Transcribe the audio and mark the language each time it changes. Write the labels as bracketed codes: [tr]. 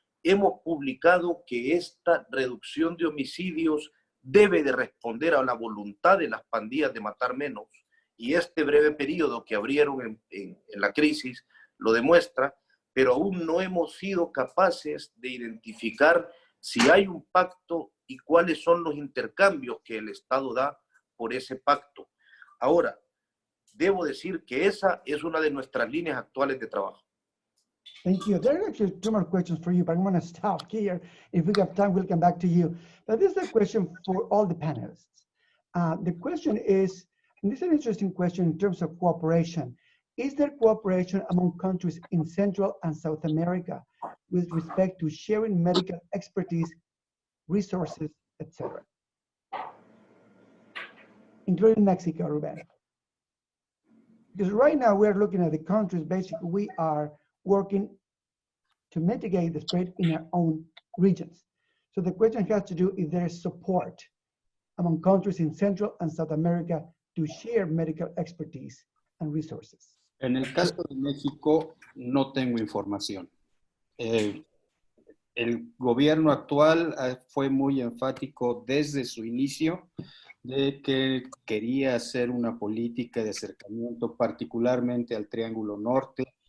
[es] Hemos publicado que esta reducción de homicidios debe de responder a la voluntad de las pandillas de matar menos, y este breve periodo que abrieron en la crisis lo demuestra, pero aún no hemos sido capaces de identificar si hay un pacto y cuáles son los intercambios que el Estado da por ese pacto. Ahora, debo decir que esa es una de nuestras líneas actuales de trabajo. [en] Thank you. There are actually two more questions for you, but I'm going to stop here. If we have time, we'll come back to you. But this is a question for all the panelists. The question is, and this is an interesting question in terms of cooperation. Is there cooperation among countries in Central and South America with respect to sharing medical expertise, resources, etc., including Mexico, Ruben? Because right now we're looking at the countries, basically we are working to mitigate the spread in our own regions. So the question has to do if there is support among countries in Central and South America to share medical expertise and resources. [es] En el caso de México, no tengo información. El gobierno actual fue muy enfático desde su inicio de que quería hacer una política de acercamiento particularmente al Triángulo Norte.